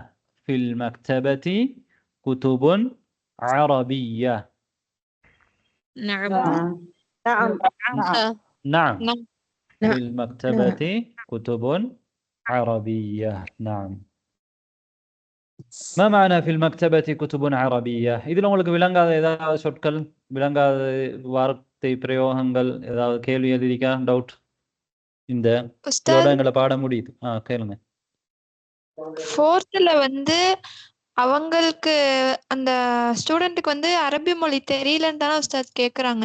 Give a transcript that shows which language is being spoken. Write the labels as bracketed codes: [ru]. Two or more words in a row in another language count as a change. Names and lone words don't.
[ar] في المكتبة كتب عربية. نعم نعم. في المكتبة كتب عربية. نعم. ما معنى في المكتبة كتب عربية؟ [ta] இதில் உங்களுக்கு விளங்காத ஏதாவது சொற்கள், விளங்காத வார்த்தை பிரயோகங்கள், ஏதாவது கேள்வி எழுதிக்கா? டவுட்? இந்த இதோட எங்களை பாட முடியுது. கேளுங்க. ஃபோர்த்ல வந்து அவங்களுக்கு அந்த ஸ்டூடெண்ட்டுக்கு வந்து அரபி மொழி தெரியலன்னு தானே உஸ்தாத் கேக்குறாங்க.